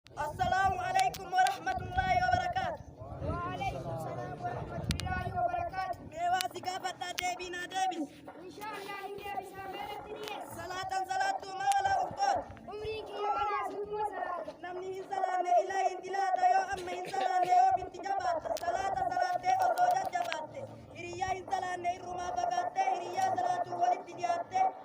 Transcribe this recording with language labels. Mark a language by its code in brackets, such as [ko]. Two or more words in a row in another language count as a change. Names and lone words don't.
[ar] السلام عليكم ورحمة الله وبركاته. وعليكم السلام ورحمة الله وبركاته. [om] Mee waa si gaafadhaa, deebii naa deebisi. [ar] إن شاء الله, [om] ni deebisa. Meeratti dhiyeessa? Salaatan salaattuu maa ala uffaat? Umriin kiyya kanaa sunuma salaata. Namni hin salaanne Ilaahi hin dilaata yoo amma hin salaanne yoo binti jabaatte. Salaata salaattee osoo jajjabaatte. Hiriyyaa hin salaanne irrumaa fagaattee, hiriyyaa salaatuu walitti dhiyaattee.